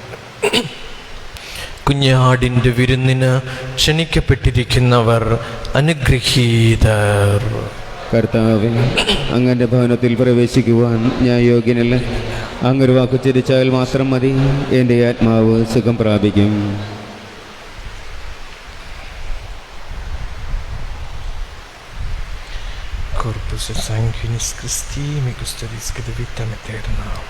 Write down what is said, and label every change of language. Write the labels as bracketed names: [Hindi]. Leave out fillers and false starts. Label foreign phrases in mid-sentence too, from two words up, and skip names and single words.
[Malayalam] കുഞ്ഞാടിൻ്റെ വിരുന്നിന് ക്ഷണിക്കപ്പെട്ടിരിക്കുന്നവർ അനുഗ്രഹീതർ. കർത്താവേ, അങ്ങന്റെ ഭവനത്തിൽ പ്രവേശിക്കുവാൻ ഞാൻ യോഗ്യനല്ല. അങ്ങൊരു വാക്ക് ചരിച്ചാൽ മാത്രം മതി, എൻ്റെ ആത്മാവ് സുഖം പ്രാപിക്കും. [Latin] Corpus sanguinis Christi, me custodes que de vitam eterna.